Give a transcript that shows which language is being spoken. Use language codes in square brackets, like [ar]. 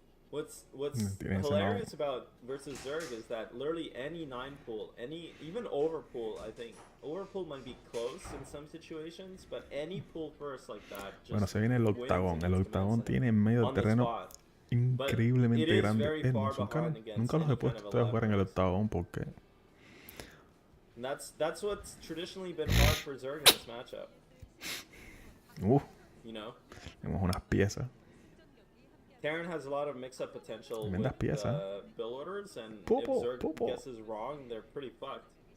[en] What's hilarious about versus Zerg is that literally any 9 pool, even overpool, I think overpool might be close in some situations, but any pool first like that. Just [es] bueno, se viene el octagón. El octagón tiene en medio del terreno increíblemente grande. Nunca los he puesto a jugar en el octagón porque. [en] That's what's traditionally been hard for Zerg in this matchup. You know. [es] Tenemos unas piezas. [en] Terran has a lot of mix-up potential with build orders, and if Zerg guesses wrong, they're pretty fucked.